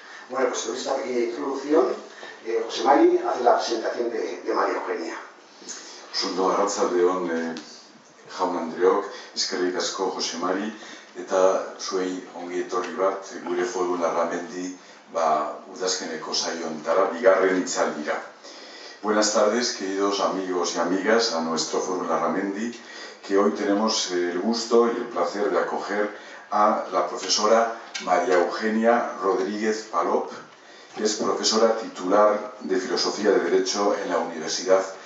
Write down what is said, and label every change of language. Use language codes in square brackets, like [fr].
[es] Bueno, pues con esta pequeña introducción, José Mari hace la presentación de María Eugenia. [eu] Ondo arratsaldeon jaun Andreok, eskerrik asko Jose Mari, eta zuei ongi etorri bat gure foru Larramendi udazkeneko saiontara, bigarren hitzaldira. [es] Buenas tardes, queridos amigos y amigas, a nuestro foro Larramendi, que hoy tenemos el gusto y el placer de acoger a la profesora María Eugenia Rodríguez Palop, que es profesora titular de Filosofía de Derecho en la Universidad